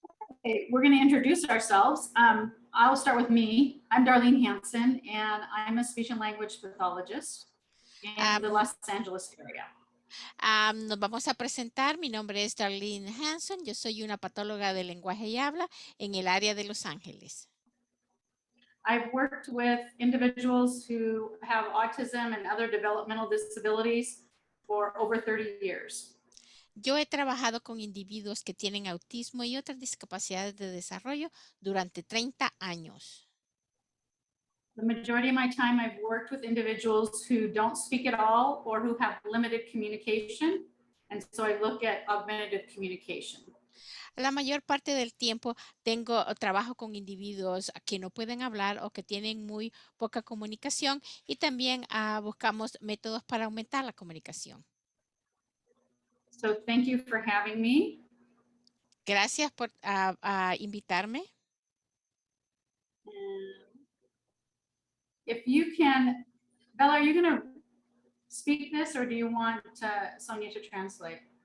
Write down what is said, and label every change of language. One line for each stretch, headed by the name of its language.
English: Okay, we're going to introduce ourselves. I'll start with me. I'm Darlene Hanson, and I'm a speech and language pathologist in the Los Angeles area.
Spanish: Nos vamos a presentar. Mi nombre es Darlene Hanson. Yo soy una patóloga de lenguaje y habla en el área de Los Ángeles.
English: I've worked with individuals who have autism and other developmental disabilities for over 30 years.
Spanish: Yo he trabajado con individuos que tienen autismo y otras discapacidades de desarrollo durante 30 años.
English: The majority of my time I've worked with individuals who don't speak at all or who have limited communication. And so I look at augmented communication.
Spanish: La mayor parte del tiempo trabajo con individuos que no pueden hablar o que tienen muy poca comunicación y también buscamos métodos para aumentar la comunicación.
English: So thank you for having me.
Spanish: Gracias por invitarme.
English: If you can, Bella, are you going to speak this or do you want Sonia to translate?